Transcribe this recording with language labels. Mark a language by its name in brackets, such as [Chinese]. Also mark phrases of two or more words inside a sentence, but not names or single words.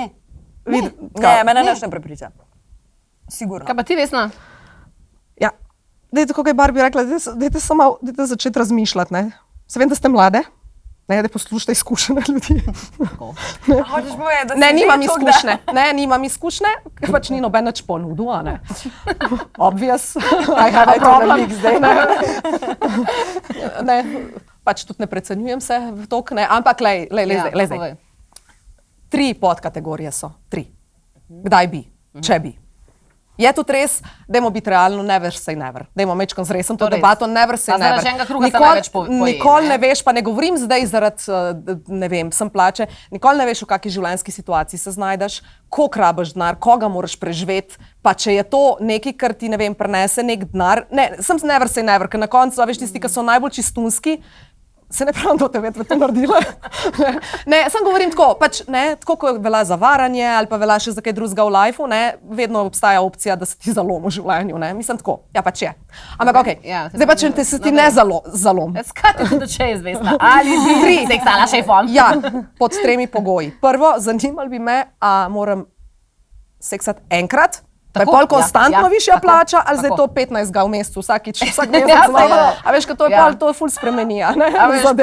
[Slovenian] Ne, mene nič ne prepriča. Sigurno. Kaj pa ti, Vesna? Ja, dajte, kako je Barbie rekla, dajte samo začeti razmišljati, ne? Se vem, da ste mlade, ne, da poslušate izkušene ljudi. Hočeš povedati, da si Ne, že nimam toliko, izkušnje, nimam izkušnje, ker pač ni noben nič ponudil, a ne. [English] Obvious, I have a problem. [Slovenian] Zdaj, ne, pač tudi ne precenjujem se v tok, ne, ampak lej zdaj. povej. 3 podkategorije so, 3. Kdaj bi, če bi. Je tudi res, dajmo biti realno, [English] never say never. [Slovenian] Dajmo mečkam zresen to res. debato, [English] never say [Slovenian] Pa never. zaradi enega kruga se največ poje, Nikoli ne? ne veš, pa ne govorim zdaj zaradi, ne vem, sem plače, nikoli ne veš, v kakšni življenjski situaciji se znajdeš, koliko rabiš denar, koga moraš preživeti, pa če je to nekaj, kar ti, ne vem, prenese nek denar, ne, sem [English] never say never, [Slovenian] ker na koncu, a veš, tisti, ki so najbolj čistunski, se ne pravim, da te vedno to naredila. Ne, sem govorim tako, pač ne, tako kot velja za varanje ali pa velja še za kaj drugega v lifeu, ne, vedno obstaja opcija, da se ti zalomi v življenju, ne, mislim tako, ja pač je. Ampak okej, Ja, zdaj pa če te se ti ne zalomi. [English] Let's cut it to the chase, [Slovenian] Vesna. Ali bi seksala šefom? Ja, pod 3 pogoji. Prvo, zanimalo bi me, a moram seksati enkrat, pa je Tako, pol ja, konstantno ja, višja tako, plača, ali zdaj tako. to 15 v mesecu, vsak Ja, mesec saj, malo. ja. A veš, kaj to je Ja. pol, to je ful spremeni, a ne? A veš, pa,